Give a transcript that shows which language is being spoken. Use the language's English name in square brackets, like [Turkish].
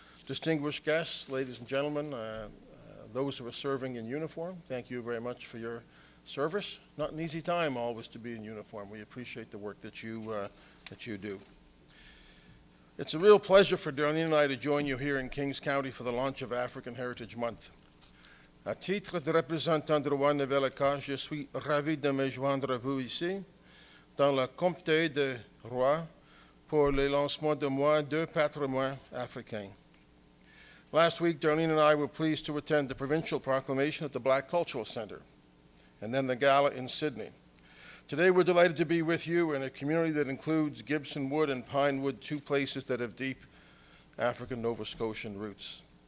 [English] Distinguished guests, ladies and gentlemen, those who are serving in uniform, thank you very much for your service. Not an easy time always to be in uniform. We appreciate the work that you do. It's a real pleasure for Darlene and I to join you here in Kings County for the launch of African Heritage Month. [French] À titre de représentant de Roi Nouvelle-Écosse, je suis ravi de me joindre à vous ici, dans le comté de Roi, pour le lancement du mois de patrimoine africain. [English] Last week, Darlene and I were pleased to attend the provincial proclamation at the Black Cultural Center, and then the gala in Sydney. Today, we're delighted to be with you in a community that includes Gibson Wood and Pinewood, 2 places that have deep African Nova Scotian roots.